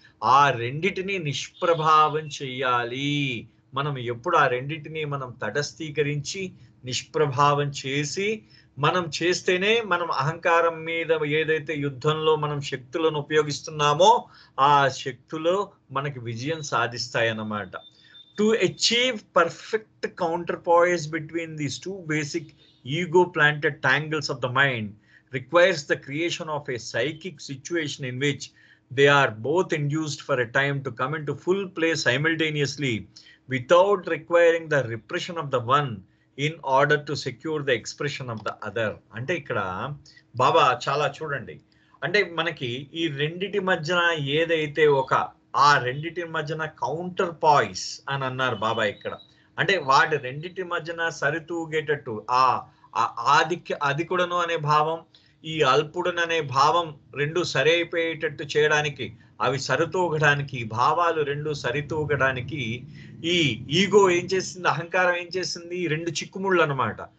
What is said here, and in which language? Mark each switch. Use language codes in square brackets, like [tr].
[te] ఆ రెండిటిని నిష్ప్రభావం చెయ్యాలి. మనం ఎప్పుడు ఆ రెండిటిని మనం తటస్థీకరించి నిష్ప్రభావం చేసి మనం చేస్తేనే మనం అహంకారం మీద ఏదైతే యుద్ధంలో మనం శక్తులను ఉపయోగిస్తున్నామో ఆ శక్తులు మనకి విజయం సాధిస్తాయి అన్నమాట. [en] To achieve perfect counterpoise between these two basic ego-planted tangles of the mind requires the creation of a psychic situation in which they are both induced for a time to come into full play simultaneously without requiring the repression of the one in order to secure the expression of the other. [te] అంటే ఇక్కడ బాబా చాలా చూడండి, అంటే మనకి ఈ రెండిటి మధ్యన ఏదైతే ఆ రెండిటి మధ్యన కౌంటర్ పాయిస్ అని అన్నారు బాబా ఇక్కడ. అంటే వాటి రెండిటి మధ్యన సరితూగేటట్టు ఆ అధికుడను అనే భావం, ఈ అల్పుడను అనే భావం రెండు సరి అయిపోయేటట్టు చేయడానికి, అవి సరితూగడానికి, భావాలు రెండు సరితూగడానికి ఈ ఈగో ఏం చేసింది, అహంకారం ఏం చేసింది, రెండు చిక్కుముళ్ళు అనమాట.